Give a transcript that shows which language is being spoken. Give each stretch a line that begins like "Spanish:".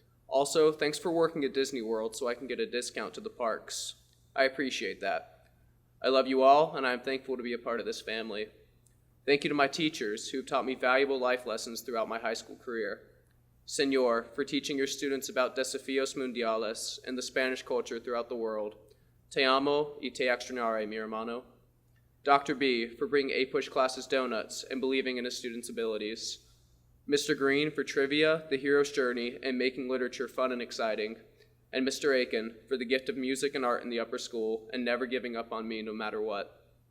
English: Also, thanks for working at Disney World so I can get a discount to the parks. I appreciate that. I love you all, and I am thankful to be a part of this family. Thank you to my teachers who have taught me valuable life lessons throughout my high school career. Senor, for teaching your students about Desafíos Mundiales and the Spanish culture throughout the world.
Spanish: Te amo y te extrañaré, mi hermano.
English: Dr. B, for bringing A-Push classes donuts and believing in his students' abilities. Mr. Green, for trivia, the hero's journey, and making literature fun and exciting. And Mr. Aiken, for the gift of music and art in the upper school and never giving up on me no matter what.